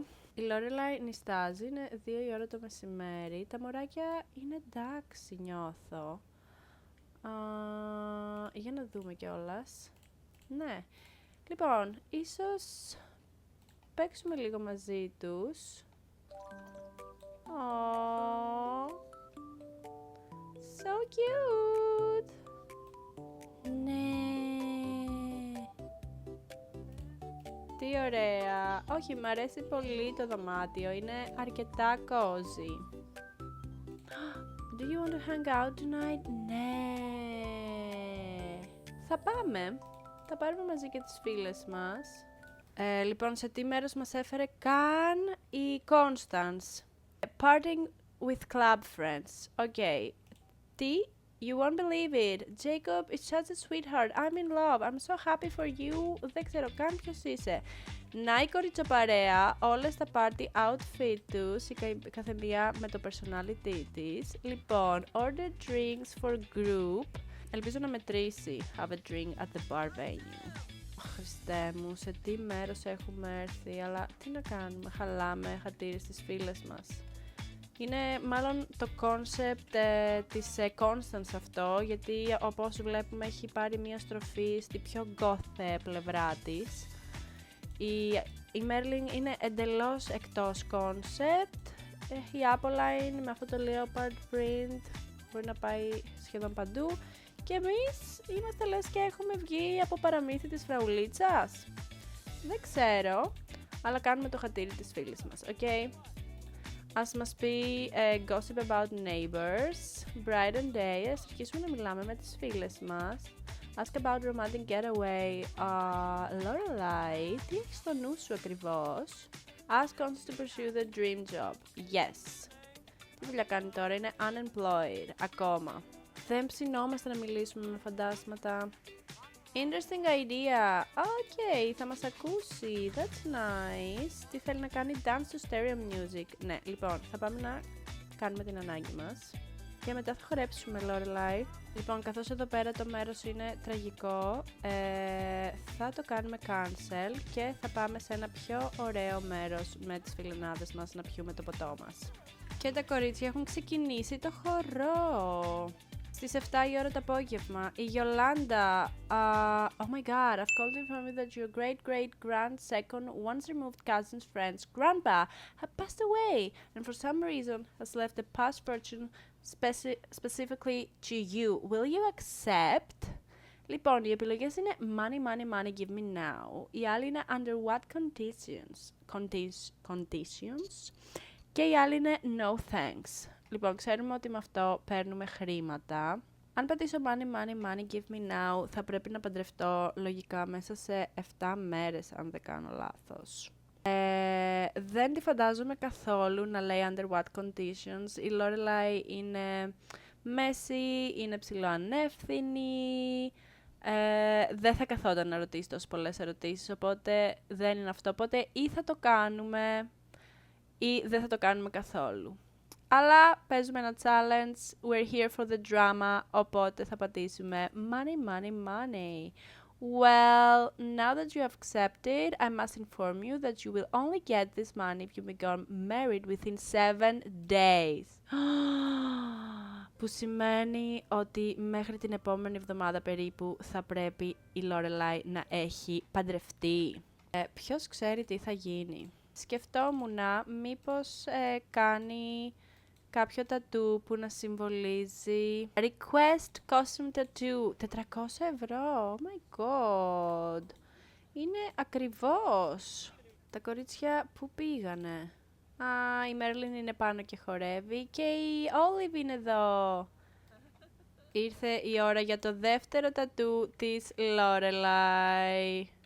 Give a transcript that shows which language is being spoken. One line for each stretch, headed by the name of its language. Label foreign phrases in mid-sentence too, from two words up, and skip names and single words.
Greek: Η Lorelai νηστάζει, είναι 2 η ώρα το μεσημέρι, τα μωράκια είναι εντάξει, νιώθω. Για να δούμε κιόλας. Ναι. Λοιπόν, ίσως παίξουμε λίγο μαζί τους.
English: Aww. So cute.
Greek: Ναι. Τι ωραία. Όχι, μ' αρέσει πολύ το δωμάτιο. Είναι αρκετά cozy.
English: Do you want to hang out tonight?
Greek: Ναι. Θα πάμε. Θα πάρουμε μαζί και τις φίλες μας. Λοιπόν, σε τι μέρος μας έφερε καν η Constance.
English: Parting with club friends. Okay. Τι? You won't believe it. Jacob is such a sweetheart. I'm in love. I'm so happy for you.
Greek: Δεν ξέρω καν ποιος είσαι. Να η κοριτσοπαρέα, όλες τα
English: party outfit
Greek: τους, η καθεμία με το personality της. Λοιπόν,
English: order drinks for group.
Greek: Ελπίζω να μετρήσει.
English: Have a drink at the bar venue.
Greek: Χριστέ μου, σε τι μέρος έχουμε έρθει, αλλά τι να κάνουμε, χαλάμε χατήρι στις φίλες μας. Είναι μάλλον το concept της Constance αυτό, γιατί όπως βλέπουμε έχει πάρει μια στροφή στη πιο goth πλευρά της. Η Merlin είναι εντελώς εκτός concept. Η Apolline με αυτό το leopard print μπορεί να πάει σχεδόν παντού. Και εμείς είμαστε λες και έχουμε βγει από παραμύθι της φραουλίτσας. Δεν ξέρω, αλλά κάνουμε το χατήρι της φίλης μας, ok? Ας μας πει
English: gossip about neighbors, brighten day,
Greek: ας αρχίσουμε να μιλάμε με τις φίλες μας.
English: Ask about romantic getaway,
Greek: Lorelai, τι έχεις στο νου σου ακριβώς?
English: Ask Constance to pursue the dream job, yes.
Greek: Τι δουλειά κάνει τώρα, είναι unemployed, ακόμα. Δεν ψινόμαστε να μιλήσουμε με φαντάσματα.
English: Interesting idea.
Greek: Okay, θα μας ακούσει.
English: That's nice.
Greek: Τι θέλει να κάνει?
English: Dance to stereo music.
Greek: Ναι, λοιπόν, θα πάμε να κάνουμε την ανάγκη μας. Και μετά θα χορέψουμε, Lorelai. Λοιπόν, καθώς εδώ πέρα το μέρος είναι τραγικό, θα το κάνουμε cancel και θα πάμε σε ένα πιο ωραίο μέρος με τις φιλενάδες μας να πιούμε το ποτό μας. Και τα κορίτσια έχουν ξεκινήσει το χορό. Στις 7 η ώρα το απόγευμα, η Γιολάντα,
English: oh my god, I've called to inform you that your great-great-grand-second once removed cousin's friend's grandpa had passed away and for some reason has left a past fortune specifically to you. Will you accept?
Greek: Λοιπόν, οι επιλογές είναι
English: money, money, money, give me now.
Greek: Η άλλη είναι
English: under what conditions.
Greek: Και η άλλη είναι
English: no thanks.
Greek: Λοιπόν, ξέρουμε ότι με αυτό παίρνουμε χρήματα. Αν πατήσω
English: money, money, money, give me now,
Greek: θα πρέπει να παντρευτώ λογικά μέσα σε 7 μέρες, αν δεν κάνω λάθος. Δεν τη φαντάζομαι καθόλου να λέει
English: under what conditions.
Greek: Η Lorelai είναι μέση, είναι ψιλοανεύθυνη. Δεν θα καθόταν να ρωτήσει τόσο πολλές ερωτήσεις, οπότε δεν είναι αυτό. Οπότε ή θα το κάνουμε ή δεν θα το κάνουμε καθόλου. Αλλά παίζουμε ένα challenge,
English: we're here for the drama,
Greek: οπότε θα πατήσουμε
English: money, money, money. Well, now that you have accepted, I must inform you that you will only get this money if you become married within 7 days.
Greek: Που σημαίνει ότι μέχρι την επόμενη εβδομάδα περίπου θα πρέπει η Lorelai να έχει παντρευτεί. Ποιος ξέρει τι θα γίνει. Σκεφτόμουν μήπως κάνει κάποιο τατού που να συμβολίζει
English: request costume tattoo,
Greek: 400 ευρώ,
English: oh my god,
Greek: είναι ακριβώς. Τα κορίτσια που πήγανε? Η Μέρλιν είναι πάνω και χορεύει και η Olive είναι εδώ. Ήρθε η ώρα για το δεύτερο τατού της Lorelai.